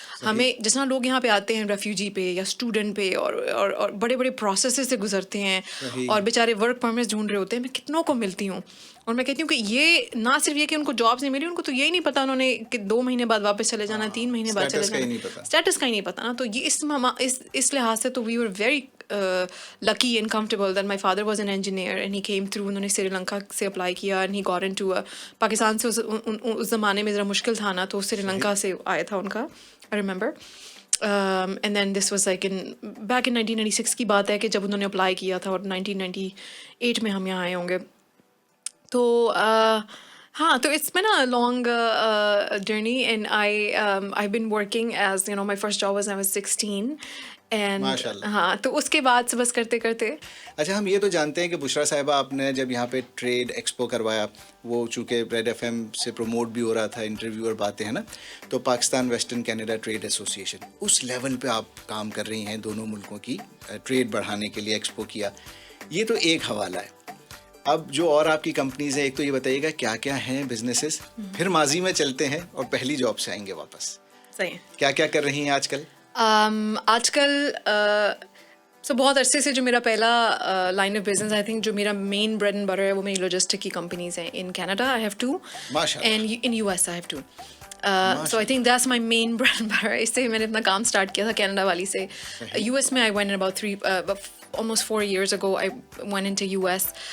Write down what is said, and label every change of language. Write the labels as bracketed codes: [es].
[ur] ہمیں جس طرح لوگ یہاں پہ آتے ہیں ریفیوجی پہ یا اسٹوڈنٹ پہ, اور بڑے بڑے پروسیسز سے گزرتے ہیں, اور بیچارے ورک پرمٹس ڈھونڈ رہے ہوتے ہیں. میں کتنوں کو ملتی ہوں, اور میں کہتی ہوں کہ یہ نہ صرف یہ کہ ان کو جابس نہیں ملی, ان کو تو یہی نہیں پتا انہوں نے کہ 2 مہینے بعد واپس چلے جانا, 3 مہینے بعد چلے جانا, اسٹیٹس کا ہی نہیں پتا نا. تو یہ اس لحاظ سے تو [en] We were very lucky and comfortable that my father was an engineer and he came through. [ur] انہوں نے سری لنکا سے اپلائی کیا [en] and he got into [ur] Pakistan سے اس زمانے میں ذرا مشکل تھا نا, تو سری لنکا سے آیا تھا ان کا, [en] I remember. And then this was like back in [ur] 1996 کی بات ہے کہ جب انہوں نے اپلائی کیا تھا, اور 1998 میں ہم یہاں آئے ہوں گے. تو ہاں, تو [en] It's been a long journey, and I've been working as my first job was when I was 16. [ur] ہاں, تو اس کے بعد سے بس کرتے کرتے. اچھا, ہم یہ تو جانتے ہیں کہ بشرا صاحبہ آپ نے جب یہاں پہ ٹریڈ ایکسپو کروایا, وہ چونکہ ریڈ ایف ایم سے پروموٹ بھی ہو رہا تھا, انٹرویو اور باتیں ہیں نا, تو Pakistan western Canada trade association, اس لیول پہ آپ کام کر رہی ہیں دونوں ملکوں کی ٹریڈ بڑھانے کے لیے, ایکسپو کیا. یہ تو ایک حوالہ ہے. اب جو اور آپ کی کمپنیز ہیں, ایک تو یہ بتائیے گا کیا کیا ہیں بزنسز, پھر ماضی میں چلتے ہیں اور پہلی جاب سے آئیں گے واپس. صحیح, کیا کیا کر رہی ہیں آج کل؟ آج کل بہت عرصے سے جو میرا پہلا line of business, [en] I think [ur] جو میرا [en] main bread and butter [ur] ہے, وہ میری لوجسٹک کی کمپنیز ہیں. [en] In Canada I have 2, and in U S I have 2. So I think that's my main bread and butter. [ur] اس سے میں نے اپنا کام اسٹارٹ کیا تھا کینیڈا والی سے. [en] U S میں I went about almost 4 years ago I went into US.